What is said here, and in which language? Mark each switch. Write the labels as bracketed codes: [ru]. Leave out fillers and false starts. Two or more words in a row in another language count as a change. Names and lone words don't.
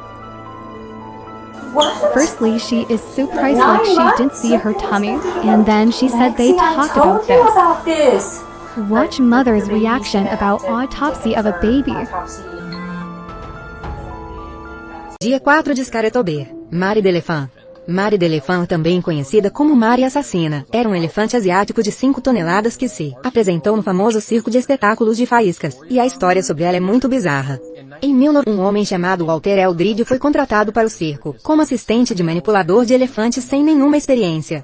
[en] What? Firstly, she is surprised like she didn't see her tummy, and then she said they talked about this. Watch mother's reaction about autopsy of a baby. Dia 4 descaretou B. [pt] Mari d'Elefant. Mari d'Elefant, também conhecida como Mari Assassina, era um elefante asiático de 5 toneladas que se apresentou no famoso circo de espetáculos de faíscas, e a história sobre ela é muito bizarra. Em 1900, um homem chamado Walter Eldridge foi contratado para o circo, como assistente de manipulador de elefantes sem nenhuma experiência.